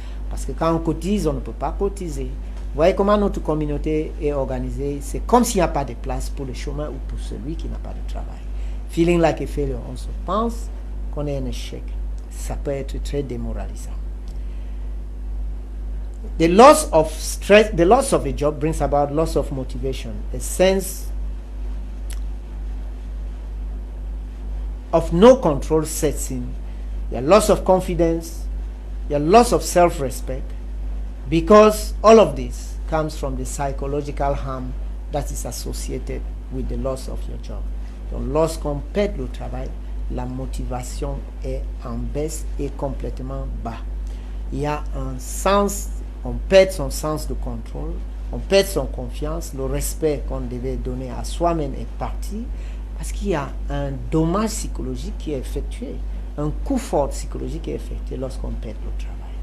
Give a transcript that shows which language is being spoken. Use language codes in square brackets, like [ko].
[fr] Parce que quand on cotise, on ne peut pas cotiser. Vous voyez comment notre communauté est organisée. C'est comme s'il n'y a pas de place pour le chômeur ou pour celui qui n'a pas de travail. [en] Feeling like a failure, [fr] on se pense qu'on est un échec. Ça peut être très démoralisant. [en] The loss of stress, the loss of a job brings about loss of motivation, a sense of no control sets in, a loss of confidence, a loss of self-respect, because all of this comes from the psychological harm that is associated with the loss of your job. [fr] Donc, lorsqu'on perd le travail, la motivation est en baisse et complètement bas. Il y a un sens, on perd son sens de contrôle, on perd son confiance, le respect qu'on devait donner à soi-même est parti parce qu'il y a un dommage psychologique qui est effectué, un coup fort psychologique qui est effectué lorsqu'on perd le travail.